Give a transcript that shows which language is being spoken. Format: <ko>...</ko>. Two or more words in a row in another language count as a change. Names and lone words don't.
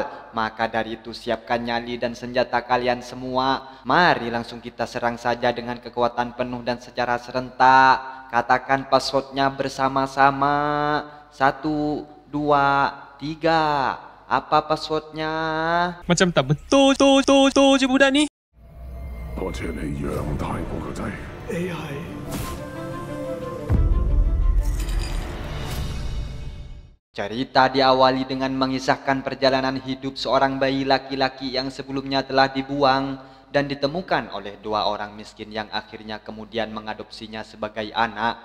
<id>Maka dari itu siapkan nyali dan senjata kalian semua. Mari langsung kita serang saja dengan kekuatan penuh dan secara serentak. Katakan passwordnya bersama-sama. 1, 2, 3. Apa passwordnya?</id> <ms>Macam tak betul je budak ni.</ms> <yue>多謝你養大我個仔。</yue> <id>Cerita diawali dengan mengisahkan perjalanan hidup seorang bayi laki-laki yang sebelumnya telah dibuang dan ditemukan oleh dua orang miskin yang akhirnya kemudian mengadopsinya sebagai anak.</id>